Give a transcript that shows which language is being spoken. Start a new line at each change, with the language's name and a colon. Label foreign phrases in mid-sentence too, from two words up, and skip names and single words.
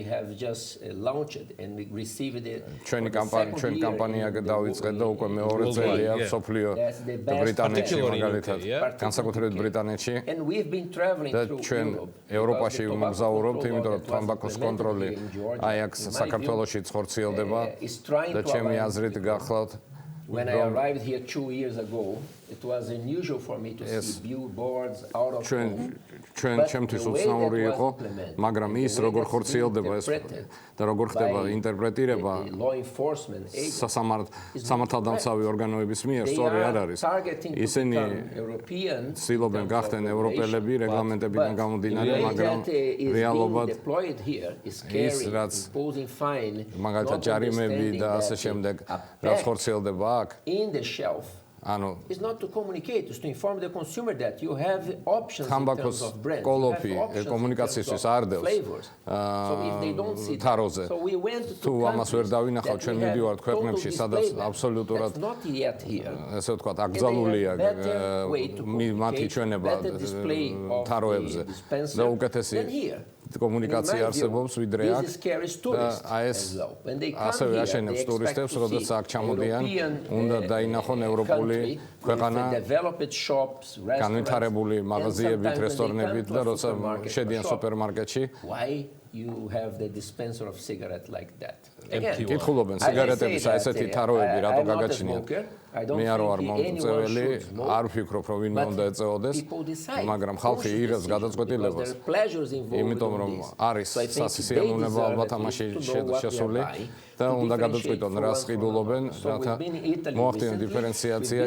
Georgian: ჩვენი კამპანია დავიწყეთ და უკვე მეორე წელია სოფლიო ბრიტანეთში მაგალითად განსაკუთრებით ბრიტანეთში და ჩვენ ევროპაში ვმოგზაურობთ, იმიტომ რომ თამბაქოს კონტროლი აი აქ საქართველოშიც ხორციელდება და ჩემი აზრით გახლავთ
English: When I arrived here 2 years ago, it was unusual for me to see billboards out of home.
Georgian: ჩვენ ჩემთვის უცნაური იყო, მაგრამ ის როგორ ხორციელდება ეს და როგორ ხდება ინტერპრეტირება სამართალდამცავი ორგანოების მიერ სწორი არ არის. ისინი ცდილობენ გახდნენ ევროპელები რეგლამენტებიდან გამომდინარე, მაგრამ რეალობად ის რაც მაგალითად ჯარიმები და ასე შემდეგ რაც ხორციელდება აქ
English: is not to communicate, is to inform the consumer that you have options in terms of brands.
Georgian: კოლოფი კომუნიკაციისთვის არ დევს. თაროზე. თუ ამას ვერ დავინახავ, ჩვენ მივიდივართ ქვეყნებში, სადაც აბსოლუტურად ესე ვთქვათ, აკრძალულია მათი ჩვენება თაროებზე და უკეთესი კომუნიკაცია არსებობს ვიდრე აქ. აი ეს ასევე აშენებს ტურისტებს, როდესაც აქ ჩამოდიან, უნდა დაინახონ ევროპული ქვეყანა, განვითარებული მაღაზიებით, რესტორნებით და როცა შედიან სუპერმარკეტში.
English: You have the dispenser of cigarette like that.
Georgian: კითხულობენ სიგარეტების ესეთი თაროები რატო გაგაჩნიათ? მე არ ვარ მომწეველი, არ ვფიქრობ, რომ ვინმე უნდა ეწეოდეს, მაგრამ ხალხი იღებს გადაწყვეტილებას. იმიტომ რომ არის სასიამოვნება ალბათ ამაში შესული და უნდა გადაწყვიტონ რას ყიდულობენ, რათა მოახდინონ დიფერენციაცია.